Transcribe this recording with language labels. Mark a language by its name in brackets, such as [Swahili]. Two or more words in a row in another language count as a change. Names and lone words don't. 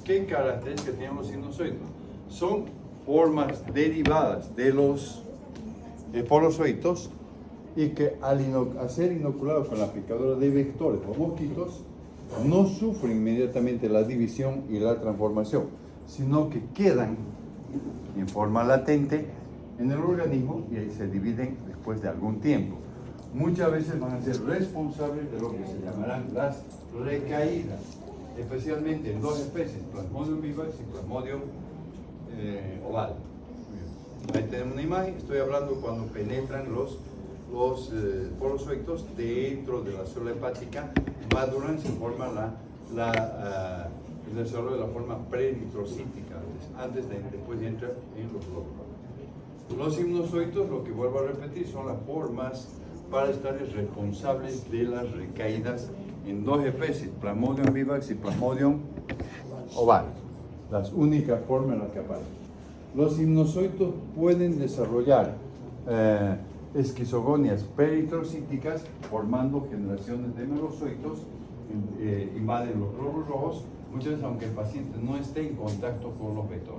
[Spanish] ¿Qué características tienen los hipnozoitos? Son formas derivadas de los esporozoitos y que al ser inoculados con la picadura de vectores o mosquitos, no sufren inmediatamente la división y la transformación, sino que quedan en forma latente en el organismo y ahí se dividen después de algún tiempo. Muchas veces van a ser responsables de lo que se llamarán las recaídas, especialmente en 2 especies, Plasmodium vivax y Plasmodium ovale. Ahí tenemos una imagen. Estoy hablando cuando penetran los esporozoitos dentro de la célula hepática, maduran, se forma el desarrollo de la forma preeritrocítica, después de entrar en los glóbulos. Los hipnozoitos, lo que vuelvo a repetir, son las formas parasitarias responsables de las recaídas en 2 especies, Plasmodium vivax y Plasmodium ovale, las únicas formas en las que aparecen. Los hipnozoitos pueden desarrollar esquizogonias peritrocíticas formando generaciones de merozoitos, invaden los glóbulos rojos, muchas veces aunque el paciente no esté en contacto con los vectores.